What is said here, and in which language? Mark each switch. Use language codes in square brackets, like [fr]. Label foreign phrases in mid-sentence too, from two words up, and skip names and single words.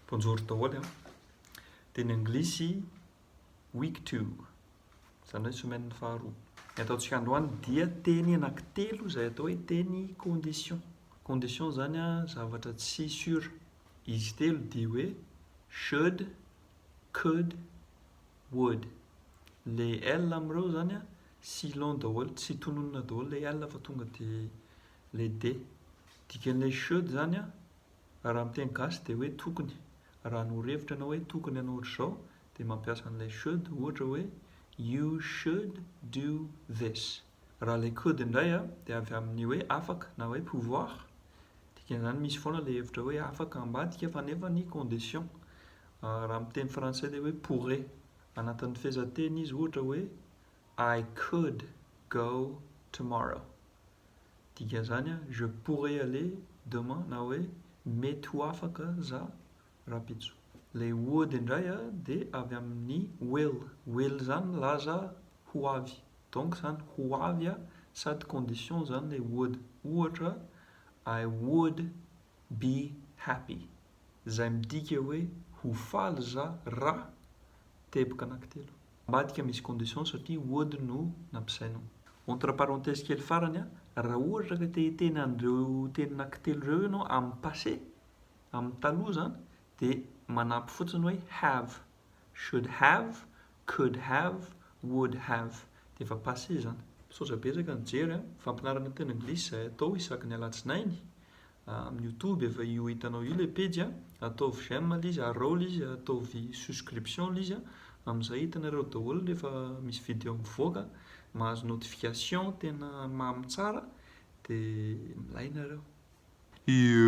[mg] Bonjour daholo. Teny anglisy week 2, izany hoe semaine faharoa. Ny ataontsika androany dia teny anankitelo izay atao hoe teny condition. Condition zany a zavatra tsy sûr. Izy telo dia hoe [en] should, could, would. [mg] Le L amin'ireo zany a silon daholo, tsy tononona daholo le L fa tonga dia le D. Dikan'ilay should zany a raha amin'ny teny gasy dia hoe tokony. Raha norevitra ianao hoe tokony hanao ohatr'izao dia mampiasa an'ilay should, ohatra hoe [en] you should do this. [mg] Raha ilay could indray a dia avy amin'ny hoe afaka na hoe pouvoir. Dikan'izany misy foana ilay hevitra hoe afaka ambadika fa nefa ny condition. Raha amin'ny teny français dia hoe pourrait. Anatin'ny fehezanteny izy ohatra hoe [en] I could go tomorrow. [mg] Dikan'izany a [fr] je pourrais aller demain [mg] na hoe mety ho afaka za rapitso. Le would indray a dia avy amin'ny will. Will zany laza ho avy. Donc zany ho avy a sady condition zany le would. [en] Ohatra I would be happy. [mg] Izay midika hoe ho faly za raha teboka anankitelo. Ambadika misy condition satria would no nampiasainao. [fr] Entre parenthèse [mg] kely farany a, raha ohatra ka te hiteny an'ireo teny anankitelo ireo ianao amin'ny passé, amin'ny taloha zany, dia manampy fotsiny hoe have. [en] Should have, could have, would have. [mg] Dia efa passé zany. Misaotra betsaka nijery a, fampianarana teny anglisy izay atao isaky ny alatsinainy. Amin'ny YouTube efa io hitanao io le page a, ataovy j'aime izy, arôly izy, ataovy subscription izy a, amin'izay hitanareo daholo rehefa misy vidéo mivoaka, mahazo notification tena mamy tsara dia milay nareo.